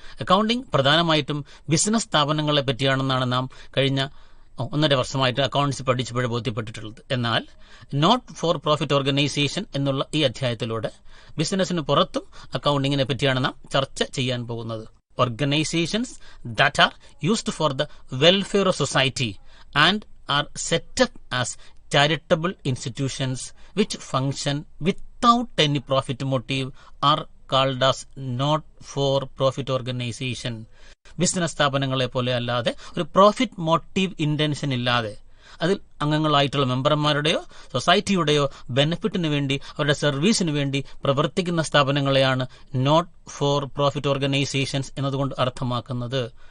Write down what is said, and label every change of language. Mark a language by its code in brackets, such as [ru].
[ml] Accounting പ്രധാനമായിട്ടും business സ്ഥാപനങ്ങളെ പറ്റിയാണെന്നാണ് നാം കഴിഞ്ഞ 1.5 വർഷമായിട്ട് അക്കൗണ്ട്സ് പഠിച്ചപ്പോഴേ ബോധ്യപ്പെട്ടിട്ടുള്ളത്. എന്നാൽ നോട്ട് ഫോർ പ്രോഫിറ്റ് ഓർഗനൈസേഷൻ എന്നുള്ള ഈ അധ്യായത്തിലൂടെ ബിസിനസിന് പുറത്തും അക്കൗണ്ടിങ്ങിനെ പറ്റിയാണ് നാം ചർച്ച ചെയ്യാൻ പോകുന്നത്. [en] Organisations that are used for the welfare of society and are set up as charitable institutions which function without any profit motive are called as not for profit organization. [ml] Business സ്ഥാപനങ്ങളെ പോലെ അല്ലാതെ ഒരു പ്രോഫിറ്റ് മോട്ടീവ് ഇന്റൻഷൻ ഇല്ലാതെ അതിൽ അംഗങ്ങളായിട്ടുള്ള മെമ്പർമാരുടെയോ സൊസൈറ്റിയുടെയോ ബെനിഫിറ്റിന് വേണ്ടി അവരുടെ സർവീസിന് വേണ്ടി പ്രവർത്തിക്കുന്ന സ്ഥാപനങ്ങളെയാണ് നോട്ട് ഫോർ പ്രോഫിറ്റ് ഓർഗനൈസേഷൻസ് എന്നതുകൊണ്ട് അർത്ഥമാക്കുന്നത്.